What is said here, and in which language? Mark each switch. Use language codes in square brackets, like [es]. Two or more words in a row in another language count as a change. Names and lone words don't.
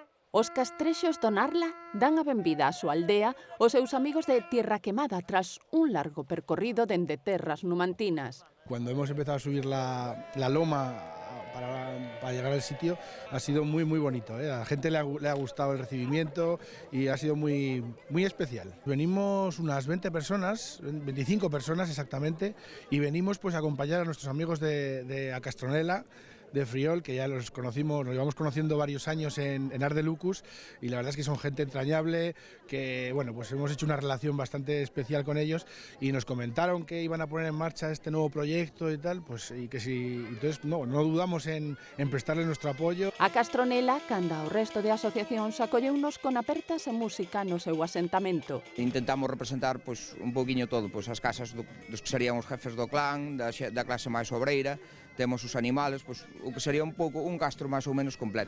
[gl] Os castrexos do Narla dan a benvida á súa aldea os seus amigos de Tierra Quemada tras un largo percorrido dende terras numantinas. [es] Cuando hemos empezado a subir la loma para llegar al sitio ha sido muy bonito, ¿eh? A la gente le ha gustado el recibimiento y ha sido muy especial. Venimos unas 20 personas, 25 personas exactamente, y venimos pues a acompañar a nuestros amigos de Castronela, de Friol, que ya los conocimos, nos llevamos conociendo varios años en Ar de Lucus, y la verdad es que son gente entrañable, que bueno, pues hemos hecho una relación bastante especial con ellos y nos comentaron que iban a poner en marcha este nuevo proyecto y tal, pues y que si, entonces no dudamos en prestarles nuestro apoyo. [gl] A Castronela, canda o resto de asociacións, acolleunos con apertas e música no seu asentamento. Intentamos representar pois un poquinho todo, pois as casas dos que serían os jefes do clan, da clase máis obreira, temos os animales, pois o que sería un pouco un castro máis ou menos completo.